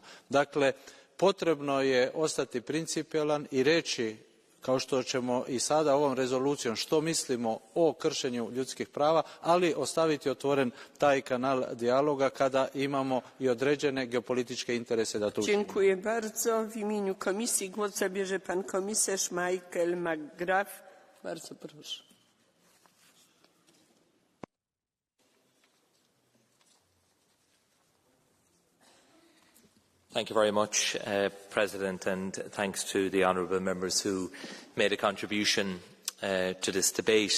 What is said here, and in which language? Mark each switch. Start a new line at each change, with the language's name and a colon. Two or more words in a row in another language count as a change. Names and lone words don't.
Croatian: Dakle, potrebno je ostati principijelan i reći, kao što ćemo i sada ovom rezolucijom, što mislimo o kršenju ljudskih prava, ali ostaviti otvoren taj kanal dijaloga kada imamo i određene geopolitičke interese da to učinimo.
Polish: Dziękuję bardzo. W imieniu Komisji głos zabierze pan komisarz Michael McGrath. Bardzo proszę.
English: Thank you very much, President, and thanks to the honourable members who made a contribution to this debate.